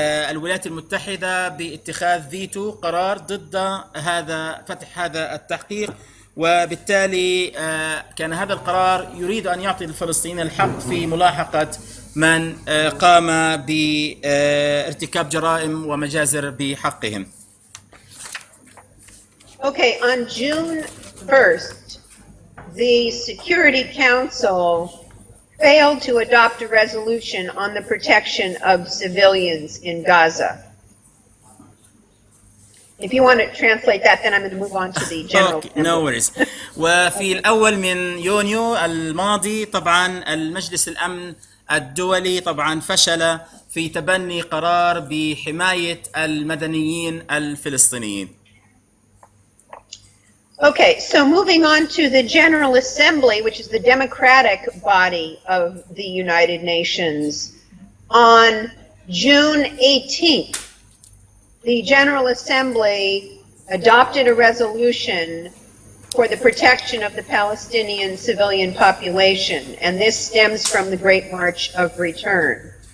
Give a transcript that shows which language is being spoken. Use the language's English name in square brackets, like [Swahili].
[Arabic] الولايات المتحدة باتخاذ فيتو، قرار ضد فتح هذا التحقيق، وبالتالي كان هذا القرار يريد أن يعطي الفلسطينيين الحق في ملاحقة من قام بارتكاب جرائم ومجازر بحقهم. [English] Okay, on June 1st, the Security Council failed to adopt a resolution on the protection of civilians in Gaza. If you want to translate that, then I'm going to move on to the general. Okay, no worries. [Arabic] وفي الأول من يونيو الماضي طبعا المجلس الأمن الدولي طبعا فشل في تبني قرار بحماية المدنيين الفلسطينيين. [English] Okay, so moving on to the General Assembly, which is the democratic body of the United Nations. On June 18th, the General Assembly adopted a resolution for the protection of the Palestinian civilian population, and this stems from the Great March of Return.